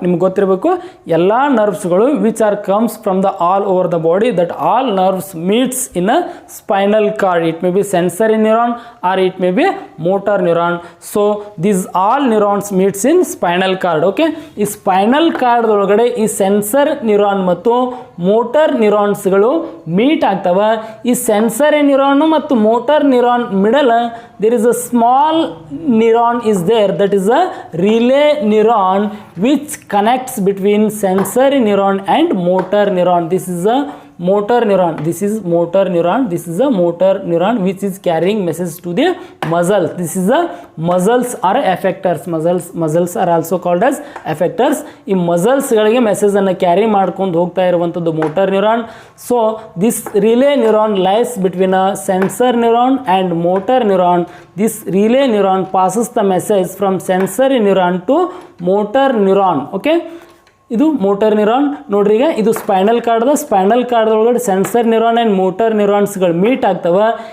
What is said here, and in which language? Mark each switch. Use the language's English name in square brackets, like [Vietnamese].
[Kannada] ನಿಮ್ಗೆ ಗೊತ್ತಿರಬೇಕು ಎಲ್ಲ ನರ್ವ್ಸ್ಗಳು [English] Which are comes from the all over the body, that all nerves meets in a spinal cord. It may be sensory neuron or it may be motor neuron. So this all neurons meets in spinal cord. [Kannada] Okay, ಈ spinal ಕಾರ್ಡ್ದೊಳಗಡೆ ಈ sensor neuron ಮತ್ತು motor ನ್ಯೂರಾನ್ಸ್ಗಳು meet ಆಗ್ತವೆ. ಈ sensory neuron ಮತ್ತು motor neuron middle [English] there is a small neuron is there, that is a relay neuron which connects between sensory neuron and motor neuron. This is a motor neuron. This is a motor neuron which is carrying message to the muscles. This is a muscles are effectors. Muscles are also called as effectors. [Kannada] ಈ muscles ಗಳಿಗೆ message ಅನ್ನು carry ಮಾಡ್ಕೊಂಡು ಹೋಗ್ತಾ ಇರುವಂಥದ್ದು motor neuron. [English] So this relay neuron lies between a sensor neuron and motor neuron. This relay neuron passes the message from sensory neuron to motor neuron. [Kannada] Okay, ಇದು motor neuron ನೋಡ್ರಿ. ಈಗ ಇದು spinal ಕಾರ್ಡ್ದೊಳಗಡೆ sensor neuron and motor ನ್ಯೂರಾನ್ಸ್ಗಳು meet ಆಗ್ತವೆ.